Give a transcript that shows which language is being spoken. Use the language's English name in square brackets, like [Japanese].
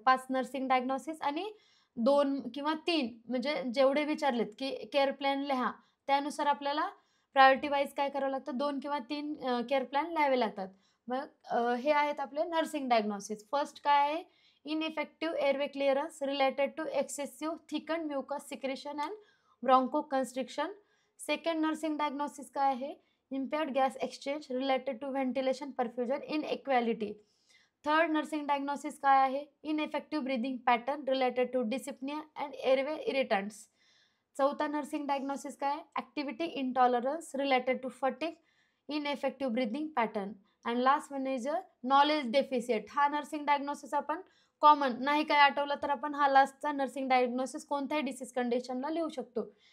[Marathi] 5 nursing diagnosis आणि 2 किंवा 3, म्हणजे जेवढे विचारलेत की केअर प्लॅन लिहा, त्यानुसार आपल्याला प्रायोरिटी वाईज काय करावं लागतं, 2 किंवा 3 केअर प्लॅन लिहावे लागतात. मग हे आहेत आपले [English] Nursing diagnosis. First [Marathi] काय आहे, [English] Ineffective airway clearance related to excessive thickened mucus secretion and bronchoconstriction. Second nursing diagnosis [Marathi] काय आहे, [English] impaired gas exchange related to ventilation perfusion inequality. Third nursing diagnosis [Marathi] काय आहे, [English] Ineffective breathing pattern related to dyspnea and airway irritants. चौथा nursing diagnosis काय, activity intolerance related to fatigue, ineffective breathing pattern. And last one is a knowledge deficit. [Marathi] हा nursing diagnosis आपण common नाही काय आठवलं तर आपण हा लास्टचा नर्सिंग डायग्नोसिस कोणत्याही डिसीज कंडिशनला लिहू शकतो.